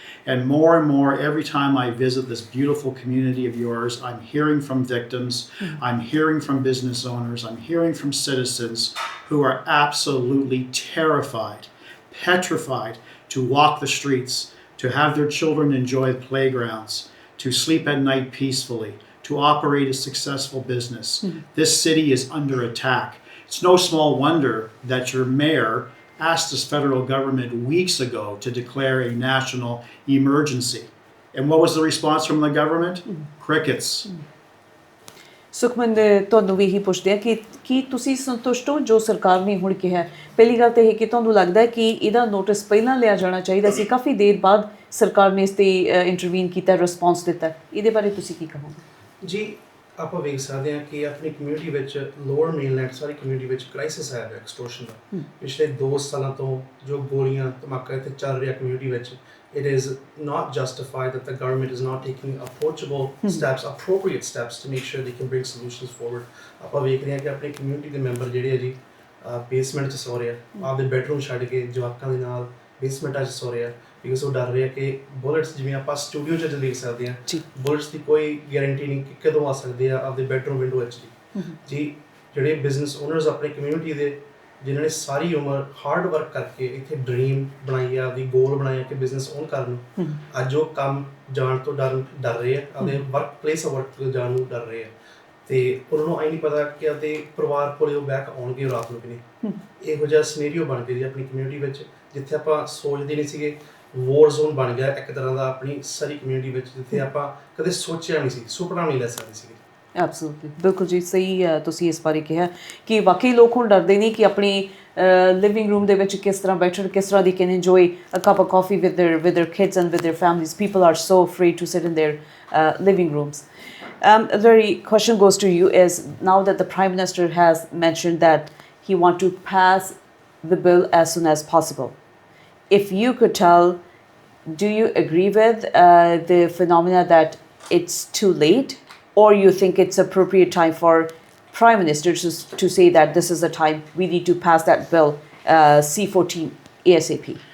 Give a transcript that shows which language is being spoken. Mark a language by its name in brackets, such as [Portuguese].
[English] And more, every time I visit this beautiful community of yours, I'm hearing from victims, I'm hearing from business owners, I'm hearing from citizens who are absolutely terrified, petrified to walk the streets, to have their children enjoy playgrounds, to sleep at night peacefully, to operate a successful business. This city is under attack. It's no small wonder that your mayor asked this federal government weeks ago to declare a national emergency. And what was the response from the government? Crickets. [Punjabi] Sukhman ਤੁਹਾਨੂੰ ਵੀ ਇਹੀ ਪੁੱਛਦੇ ਆ ਕਿ ਕੀ ਤੁਸੀਂ ਸੰਤੁਸ਼ਟ ਹੋ ਜੋ ਸਰਕਾਰ ਨੇ ਹੁਣ ਕਿਹਾ? ਪਹਿਲੀ ਗੱਲ ਤਾਂ ਇਹ ਕਿ ਤੁਹਾਨੂੰ ਲੱਗਦਾ ਹੈ ਕਿ ਇਹਦਾ ਨੋਟਿਸ ਪਹਿਲਾਂ ਲਿਆ ਜਾਣਾ ਚਾਹੀਦਾ ਸੀ, ਕਾਫੀ ਦੇਰ ਬਾਅਦ ਸਰਕਾਰ ਨੇ ਇਸ ਤੇ ਇੰਟਰਵੀਨ ਕੀਤਾ, ਰਿਸਪੌਂਸ ਦਿੱਤਾ, ਇਹਦੇ ਬਾਰੇ ਤੁਸੀਂ ਕੀ ਕਹੋਗੇ? ਜੀ ਆਪਾਂ ਵੇਖ ਸਕਦੇ ਹਾਂ ਕਿ ਆਪਣੀ ਕਮਿਊਨਿਟੀ ਵਿੱਚ ਲੋਅਰ ਮੇਨਲੈਂਡ ਸਾਰੀ ਕਮਿਊਨਿਟੀ ਵਿੱਚ ਕ੍ਰਾਈਸਿਸ ਆਇਆ ਹੈ ਐਕਸਟੋਰਸ਼ਨ ਦਾ। ਪਿਛਲੇ 2 ਸਾਲਾਂ ਤੋਂ ਜੋ ਗੋਲੀਆਂ ਧਮਾਕਾ ਇੱਥੇ ਚੱਲ ਰਿਹਾ ਕਮਿਊਨਿਟੀ ਵਿੱਚ, [English] it is not justified that the government is not taking approachable steps, appropriate steps to make sure they can bring solutions forward. [Punjabi] ਆਪਾਂ ਵੇਖ ਰਹੇ ਹਾਂ ਕਿ ਆਪਣੀ ਕਮਿਊਨਿਟੀ ਦੇ ਮੈਂਬਰ ਜਿਹੜੇ ਆ ਜੀ ਬੇਸਮੈਂਟ 'ਚ ਸੌ ਰਹੇ ਆ, ਆਪਦੇ ਬੈਡਰੂਮ ਛੱਡ ਕੇ ਜਵਾਕਾਂ ਦੇ ਨਾਲ ਬੇਸਮੈਂਟਾਂ 'ਚ ਸੌ ਰਹੇ ਆ, ਬਿਕੋਜ਼ ਉਹ ਡਰ ਰਹੇ ਆ ਕਿ ਬੁਲੇਟਸ, ਜਿਵੇਂ ਆਪਾਂ ਸਟੂਡੀਓ 'ਚ ਦੇਖ ਸਕਦੇ ਹਾਂ, ਬੁਲੇਟਸ ਦੀ ਕੋਈ ਗਾਰੰਟੀ ਨਹੀਂ ਕਿ ਕਦੋਂ ਆ ਸਕਦੇ ਆ ਆਪਦੇ ਬੈਡਰੂਮ ਵਿੰਡੋ ਵਿੱਚ ਜੀ। ਜਿਹੜੇ ਬਿਜ਼ਨਸ ਓਨਰਸ ਆਪਣੀ ਕਮਿਊਨਿਟੀ ਦੇ, ਜਿਨ੍ਹਾਂ ਨੇ ਸਾਰੀ ਉਮਰ ਹਾਰਡ ਵਰਕ ਕਰਕੇ ਇੱਥੇ ਡਰੀਮ ਬਣਾਈ ਆ, ਆਪਦੀ ਗੋਲ ਬਣਾਇਆ ਕਿ ਬਿਜ਼ਨਸ ਓਨ ਕਰਨ, ਅੱਜ ਉਹ ਕੰਮ ਜਾਣ ਤੋਂ ਡਰ ਰਹੇ ਆ, ਆਪਦੇ ਵਰਕ ਪਲੇਸ ਵਰਕ ਤੋਂ ਜਾਣ ਨੂੰ ਡਰ ਰਹੇ ਆ, ਤੇ ਉਹਨਾਂ ਨੂੰ ਆਈ ਨਹੀਂ ਪਤਾ ਕਿ ਆਪਦੇ ਪਰਿਵਾਰ ਕੋਲੇ ਉਹ ਬੈਕ ਆਉਣਗੇ ਰਾਤ ਨੂੰ ਕਿ ਨਹੀਂ। ਇਹੋ ਜਿਹਾ ਸਿਨੇਰੀਓ ਬਣ ਗਿਆ ਜੀ ਆਪਣੀ ਕਮਿਊਨਿਟੀ ਵਿੱਚ, ਜਿੱਥੇ ਆਪਾਂ ਸੋਚਦੇ ਨਹੀਂ ਸੀਗੇ। ਵੋਰ ਜ਼ੋਨ ਬਣ ਗਿਆ ਇੱਕ ਤਰ੍ਹਾਂ ਦਾ ਆਪਣੀ ਸਾਰੀ ਕਮਿਊਨਿਟੀ ਵਿੱਚ, ਜਿੱਥੇ ਆਪਾਂ ਕਦੇ ਸੋਚਿਆ ਨਹੀਂ ਸੀ, ਸੁਪਨਾ ਨਹੀਂ ਲੈ ਸਕਦੇ ਸੀਗੇ। ਐਬਸੋਲੂਟਲੀ, ਬਿਲਕੁਲ ਜੀ, ਸਹੀ ਤੁਸੀਂ ਇਸ ਬਾਰੇ ਕਿਹਾ ਕਿ ਵਾਕਈ ਲੋਕ ਹੁਣ ਡਰਦੇ ਨਹੀਂ ਕਿ ਆਪਣੀ ਲਿਵਿੰਗ ਰੂਮ ਦੇ ਵਿੱਚ ਕਿਸ ਤਰ੍ਹਾਂ ਬੈਠਣ, ਕਿਸ ਤਰ੍ਹਾਂ [English] they can enjoy a cup of coffee with their kids and with their families. People are so afraid to sit in their living rooms. The very question goes to you is, now that the Prime Minister has mentioned that he wants to pass the bill as soon as possible, if you could tell, do you agree with the phenomena that it's too late, or you think it's appropriate time for Prime Minister to say that this is the time we need to pass that bill, C-14, ASAP?